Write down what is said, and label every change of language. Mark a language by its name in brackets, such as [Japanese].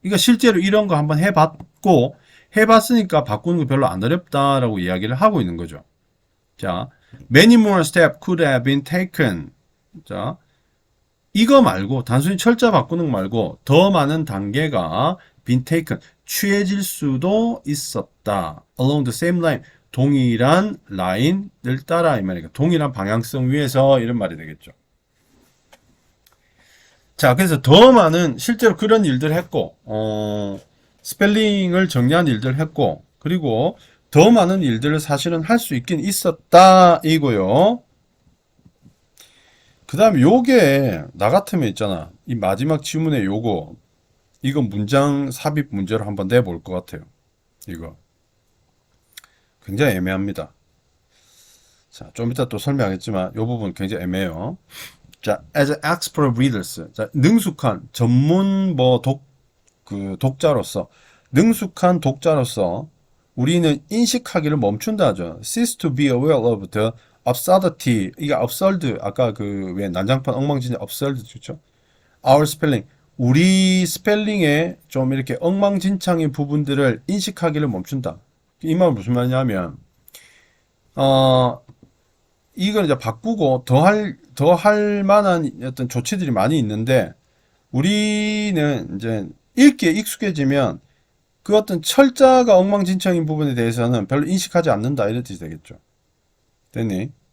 [Korean] 그러니까 실제로 이런 거 한번 해봤으니까 바꾸는 거 별로 안 어렵다라고 이야기를 하고 있는 거죠. 자, [English] many more steps could have been taken. [Korean] 자, 이거 말고 단순히 철자 바꾸는 거 말고 더 많은 단계가 [English] been taken [Korean] 취해질 수도 있었다. [English] along the same line [Korean] 동일한 라인을 따라 이 말이니까 동일한 방향성 위에서 이런 말이 되겠죠. 자, 그래서 더 많은 실제로 그런 일들을 했고 스펠링을 정리한 일들을 했고 그리고 더 많은 일들을 사실은 할 수 있긴 있었다 이고요. 그 다음에 요게 나 같으면 있잖아 이 마지막 지문에 요거 이거 문장 삽입 문제로 한번 내볼 것 같아요. 이거 굉장히 애매합니다. 자, 좀 이따 또 설명하겠지만 이 부분 굉장히 애매해요. 자, [English] as an expert readers. [Korean] 자, 능숙한 전문 독자로서 능숙한 독자로서 우리는 인식하기를 멈춘다 하죠. [English] cease to be aware of the absurdity. [Korean] 이게 absurd 아까 그 왜 난장판 엉망진창 absurd 좋죠. [English] our spelling. [Korean] 우리 스펠링에 좀 이렇게 엉망진창인 부분들을 인식하기를 멈춘다. 이 말은 무슨 말이냐면 어 이걸 이제 바꾸고 더 할 만한 어떤 조치들이 많이 있는데 우리는 이제 읽기에 익숙해지면 그 어떤 철자가 엉망진창인 부분에 대해서는 별로 인식하지 않는다 이런 뜻이 되겠죠. 됐니?